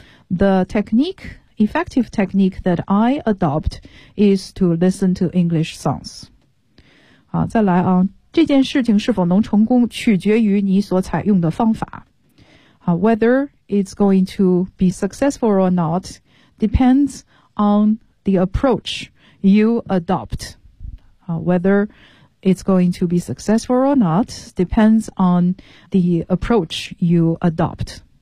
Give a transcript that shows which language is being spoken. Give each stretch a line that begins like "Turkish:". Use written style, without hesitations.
English: The effective technique that I adopt is to listen to English songs.
Chinese: 好，再来啊。这件事情是否能成功取决于你所采用的方法。
English: Whether it's going to be successful or not depends on the approach you adopt. Whether it's going to be successful or not depends on the approach you adopt.